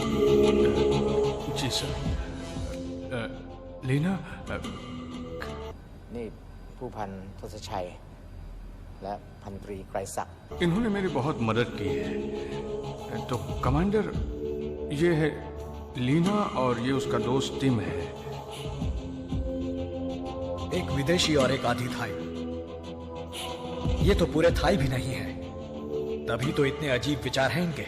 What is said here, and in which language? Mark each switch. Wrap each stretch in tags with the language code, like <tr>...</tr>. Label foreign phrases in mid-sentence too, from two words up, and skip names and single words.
<hi>जी सर। लीना,</hi> <th>นี่ผู้พันทศชัยและพันตรีไกรศักดิ์</th> <hi>इन्होंने मेरी बहुत मदद की है। तो कमांडर, ये है लीना और ये उसका दोस्त टिम है। एक विदेशी और एक आधी थाई। ये तो पूरे थाई भी नहीं है, तभी तो इतने अजीब विचार हैं इनके।</hi>